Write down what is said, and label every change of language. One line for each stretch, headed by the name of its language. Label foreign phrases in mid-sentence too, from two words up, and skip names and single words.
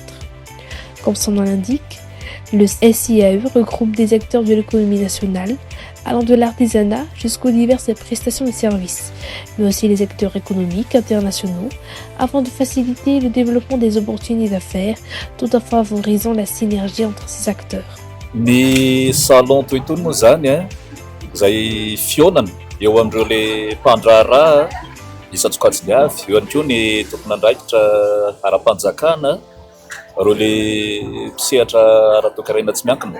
French: Comme son nom l'indique, le SIAE regroupe des acteurs de l'économie nationale, allant de l'artisanat jusqu'aux diverses prestations de services, mais aussi les acteurs économiques internationaux, afin de faciliter le développement des opportunités d'affaires, tout en favorisant la synergie entre ces acteurs.
Malagasy: Ny salon toy itony moa zany izay fionana eo amin'ireo le mpandraharaha isan-tsokajiny avy, eo ihany koa ny tompon'andraikitra ara-panjakana, ireo le mpisehatra ara-toekarena tsy miankina.